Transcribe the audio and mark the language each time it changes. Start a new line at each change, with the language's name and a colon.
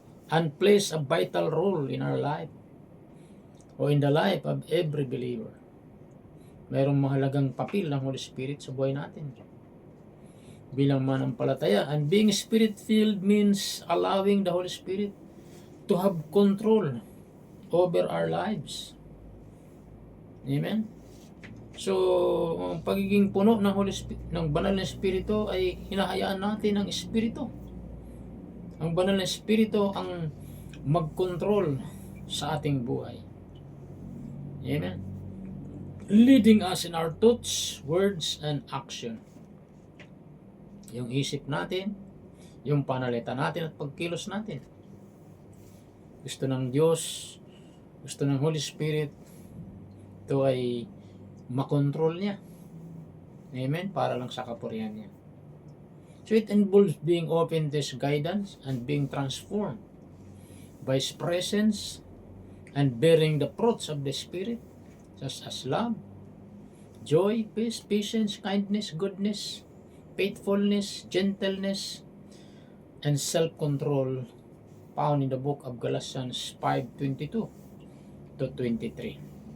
English: And plays a vital role in our life o in the life of every believer.
Filipino: Mayroong mahalagang papel ng Holy Spirit sa buhay natin. Bilang manampalataya,
English: and being Spirit-filled means allowing the Holy Spirit to have control over our lives. Amen?
Filipino: So, ang pagiging puno ng Holy Spirit, ng banal na Espiritu ay hinahayaan natin ang Espiritu. Ang banal na Espiritu ang mag-control sa ating buhay. Amen?
English: Leading us in our thoughts, words, and action.
Filipino: Yung isip natin, yung panalita natin at pagkilos natin. Gusto ng Diyos, gusto ng Holy Spirit, ito ay makontrol niya. Amen? Para lang sa kapurihan niya.
English: So it involves being open to His guidance and being transformed by His presence and bearing the fruits of the Spirit, such as love, joy, peace, patience, kindness, goodness, faithfulness, gentleness, and self-control, found in the book of Galatians 5:22 to 23.